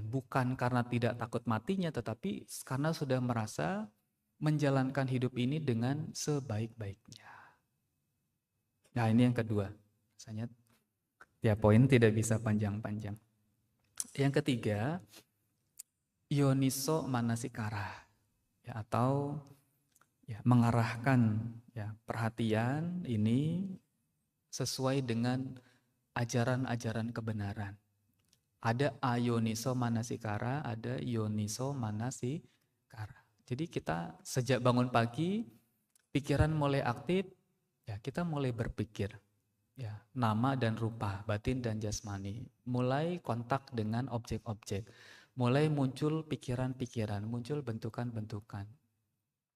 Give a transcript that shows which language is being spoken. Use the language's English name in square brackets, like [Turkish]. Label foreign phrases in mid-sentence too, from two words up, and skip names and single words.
[Indonesian] Bukan karena tidak takut matinya, tetapi karena sudah merasa menjalankan hidup ini dengan sebaik-baiknya. Nah ini yang kedua. Rasanya tiap poin tidak bisa panjang-panjang. Yang ketiga, [Pali] yoniso manasikara. [Indonesian] Ya, atau ya, mengarahkan ya, perhatian ini sesuai dengan ajaran-ajaran kebenaran. Ada [Pali] ayoniso manasikara, [Indonesian] ada [Pali] yoniso manasikara. [Indonesian] Jadi kita sejak bangun pagi, pikiran mulai aktif, ya kita mulai berpikir. Ya, nama dan rupa, batin dan jasmani. Mulai kontak dengan objek-objek. Mulai muncul pikiran-pikiran, muncul bentukan-bentukan.